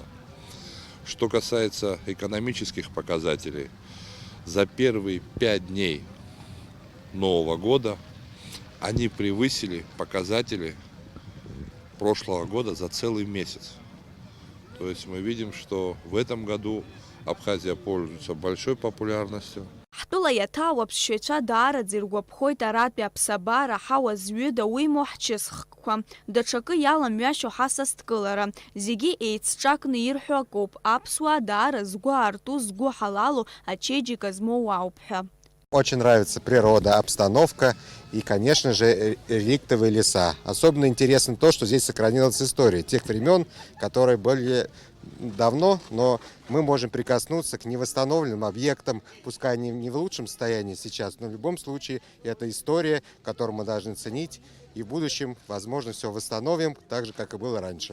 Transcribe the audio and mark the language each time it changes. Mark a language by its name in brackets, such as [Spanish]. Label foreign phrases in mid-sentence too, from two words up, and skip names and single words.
[Russian] Что касается экономических показателей, за первые 5 дней Нового года они превысили показатели прошлого года за целый месяц. То есть мы видим, что в этом году Абхазия пользуется большой популярностью. [Abkhazian] Ҳтәыла иаҭаау аԥсшьаҩцәа даараӡа иргәаԥхоит аратәи аԥсабара, аҳауа зҩыда уимоу ҳчысхқәа. Даҽакы иаламҩашьо ҳасасдкылара. Зегьы еицҿакны ирҳәо акоуп, аԥсуаа даара згәы аарту, згәы ҳалалу, ачеиџьыка змоу ауп ҳәа. [Russian] Очень нравится природа, обстановка и, конечно же, реликтовые леса. Особенно интересно то, что здесь сохранилась история тех времен, которые были давно, но мы можем прикоснуться к невосстановленным объектам, пускай они не в лучшем состоянии сейчас, но в любом случае это история, которую мы должны ценить, и в будущем, возможно, все восстановим, так же, как и было раньше.